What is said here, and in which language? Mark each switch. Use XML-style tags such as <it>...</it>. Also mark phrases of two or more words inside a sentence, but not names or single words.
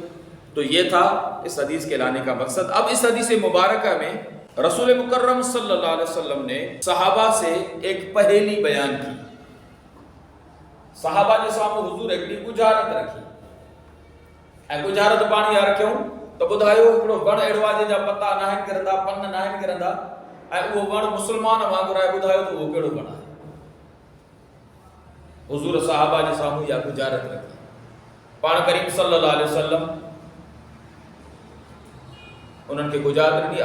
<ur>تو یہ تھا اس حدیث کے لانے کا مقصد. اب اس حدیث مبارکہ میں رسول مکرم صلی اللہ علیہ وسلم نے صحابہ سے ایک پہیلی بیان کی. صحابہ نے سامنے حضور ایک گجارت رکھی.</ur> <sd>گجارت پانی آ رکھوں تو بدھایو ہکڑو وڻ اهڙو آهي جا پتا ناهن ڪرندا، پن ناهن ڪرندا، ऐं उहो वण मुस्लमान वांगुरु आहे. ॿुधायो त उहो कहिड़ो वण आहे? हुज़ूर सहाबा जे साम्हूं इहा गुजारत रखी. पाण करीम सल्लल्लाहु अलैहि वसल्लम उन्हनि खे गुजारत ॾिनी.</sd>